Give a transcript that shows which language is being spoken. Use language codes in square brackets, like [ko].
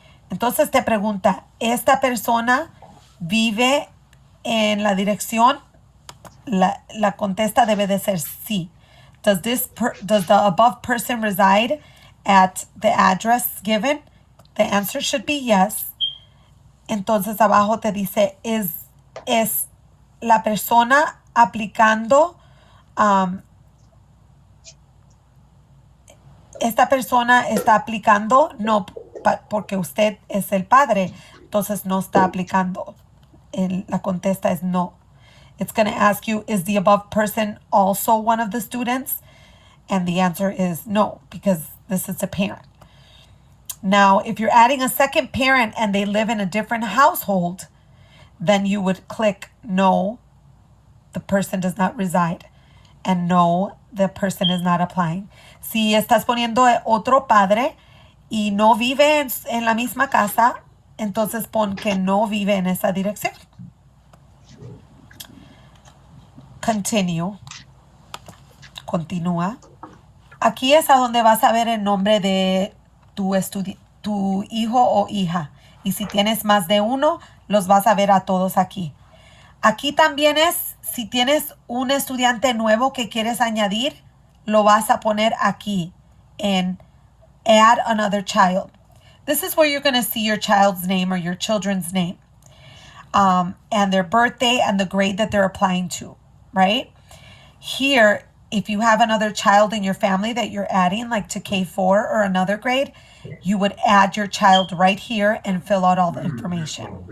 [es] Entonces te pregunta, ¿esta persona vive en la dirección? La contesta debe de ser sí. [en] Does the above person reside at the address given? The answer should be yes. [es] Entonces abajo te dice, es la persona aplicando, esta persona está aplicando, no, porque usted es el padre, entonces no está aplicando. La contesta es no. [en] It's going to ask you, is the above person also one of the students? And the answer is no, because this is a parent. Now, if you're adding a second parent and they live in a different household, then you would click no, the person does not reside. And no, the person is not applying. [es] Si estás poniendo otro padre y no vive en la misma casa, entonces pon que no vive en esa dirección. [en] Continue. [es] Continúa. Aquí es a donde vas a ver el nombre de tu hijo o hija. Y si tienes más de uno, los vas a ver a todos aquí. Aquí también es, si tienes un estudiante nuevo que quieres añadir, lo vas a poner aquí en Add Another Child. [en] This is where you're going to see your child's name or your children's name and their birthday and the grade that they're applying to, right? Here, if you have another child in your family that you're adding, like to K4 or another grade, you would add your child right here and fill out all the information.